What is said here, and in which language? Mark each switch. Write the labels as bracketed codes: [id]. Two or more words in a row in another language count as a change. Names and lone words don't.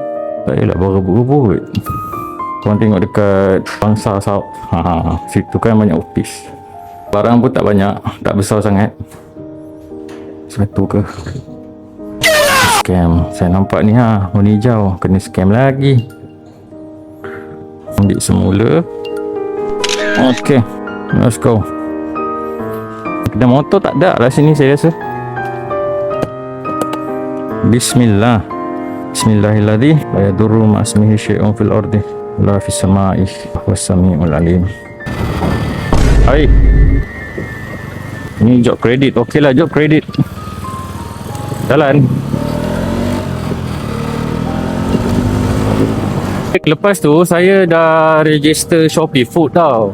[ms] Tak payahlah berebut-rebut. Korang tengok dekat Bangsa South, situ kan banyak office. Barang pun tak banyak, tak besar sangat. Satu ke? Scam. Saya nampak ni warna hijau. Kena scam lagi. Ambil semula. [en] Okay, let's go. [ms] Kedai motor tak ada lah sini saya rasa. [ar] Bismillahirrahmanirrahim. لا يضر مع اسمه شيء في الأرض لا في السماء والسميع العليم. [ms] Hai. Ni [en] job credit. [ms] Okey lah, [en] job credit. [ms] Jalan. Lepas tu saya dah register Shopee Food tau.